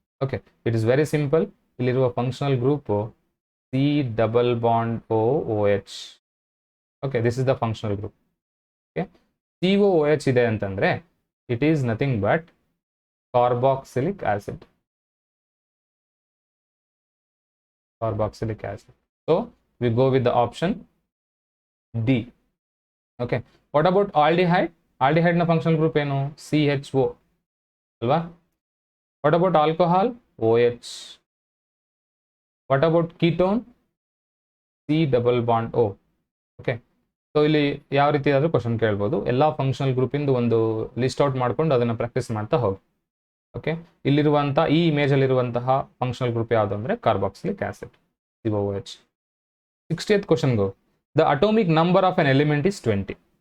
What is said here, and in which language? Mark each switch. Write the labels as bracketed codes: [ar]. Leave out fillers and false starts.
[en] Okay, it is very simple. [kn] ಇಲ್ಲಿರುವ [en] Functional group C+OH. Okay, this is the functional group. Okay, COOH [kn] ಇದೆ ಅಂತಂದ್ರೆ [en] It is nothing but carboxylic acid. Carboxylic acid. So we go with the option D. Okay, what about aldehyde? Aldehyde na functional group [kn] ಏನು? [en] CHO [kn] ಅಲ್ವಾ? [en] What about alcohol? OH. What about ketone? C double bond O. Okay, [kn] so ಇಲ್ಲಿ ಯಾವ ರೀತಿ ಆದರೂ question ಕೇಳ್ಬೋದು. ಎಲ್ಲ functional ಗ್ರೂಪಿಂದು ಒಂದು list out ಮಾಡ್ಕೊಂಡು ಅದನ್ನು ಪ್ರಾಕ್ಟೀಸ್ ಮಾಡ್ತಾ ಹೋಗಿ. ಓಕೆ, ಇಲ್ಲಿರುವಂಥ ಈ ಇಮೇಜಲ್ಲಿರುವಂತಹ ಫಂಕ್ಷನಲ್ ಗ್ರೂಪ್ ಯಾವುದು ಅಂದರೆ carboxylic acid, COOH. [en] 60th question go. The atomic number of an element is 20.